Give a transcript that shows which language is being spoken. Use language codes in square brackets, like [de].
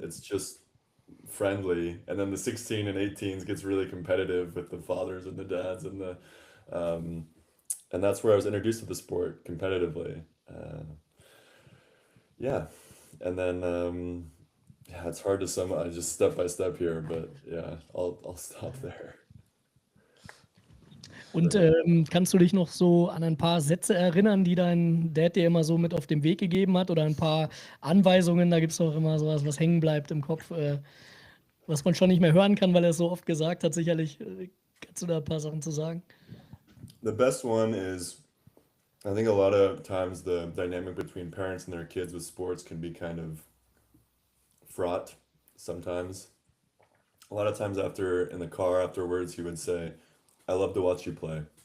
[en] It's just friendly. And then the 16 and 18s gets really competitive with the fathers and the dads and that's where I was introduced to the sport competitively. Yeah. And then, yeah, it's hard to sum up just step by step here, but yeah, I'll stop there. [de] Und kannst du dich noch so an ein paar Sätze erinnern, die dein Dad dir immer so mit auf den Weg gegeben hat oder ein paar Anweisungen? Da gibt es auch immer sowas, was hängen bleibt im Kopf, was man schon nicht mehr hören kann, weil er es so oft gesagt hat. Sicherlich kannst du da ein paar Sachen zu sagen. [en] The best one is, I think a lot of times the dynamic between parents and their kids with sports can be kind of fraught sometimes. A lot of times in the car afterwards, he would say, I love to watch you play.